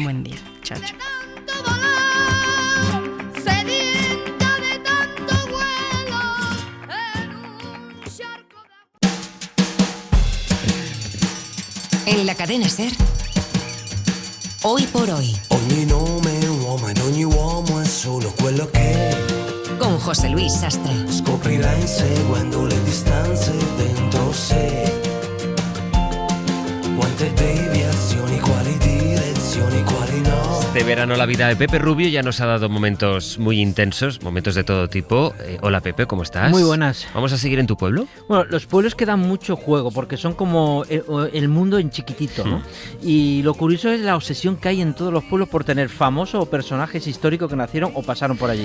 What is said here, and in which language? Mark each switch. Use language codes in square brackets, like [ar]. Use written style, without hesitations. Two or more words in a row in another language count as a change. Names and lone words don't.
[es] ten buen día. Chao, chao. En la cadena SER, Hoy por Hoy. [it] Ogni nome è un uomo ed ogni uomo è solo quello che [es] con José Luis Sastre. [it] Scoprirà inseguendo le distanze dentro sé. Quante deviazioni, quali direzioni, quali no. [es] De verano la vida de Pepe Rubio ya nos ha dado momentos muy intensos, momentos de todo tipo. Hola Pepe, ¿cómo estás? Muy buenas. ¿Vamos a seguir en tu pueblo? Bueno, los pueblos que dan mucho juego porque son como el mundo en chiquitito, ¿no? Y lo curioso es la obsesión que hay en todos los pueblos por tener famosos o personajes históricos que nacieron o pasaron por allí.